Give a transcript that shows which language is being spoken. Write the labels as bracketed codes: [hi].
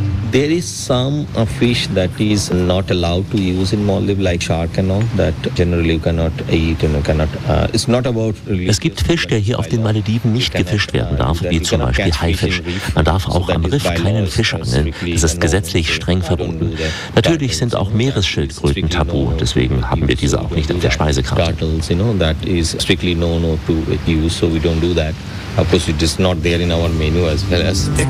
[en] There is some fish that is not allowed to use in Maldives, like shark and all, that generally you cannot eat and cannot. It's not about. [de] Es gibt Fisch, der hier auf den Malediven nicht gefischt werden darf, wie zum Beispiel Haifisch. Man darf auch am Riff keinen Fisch angeln. Das ist gesetzlich streng verboten. Natürlich sind auch Meeresschildkröten tabu. Deswegen haben wir diese auch nicht auf der Speisekarte. [en] Turtles, you know, that is strictly no no to use, so we don't do that. Of course, it is not there in our menu as well as.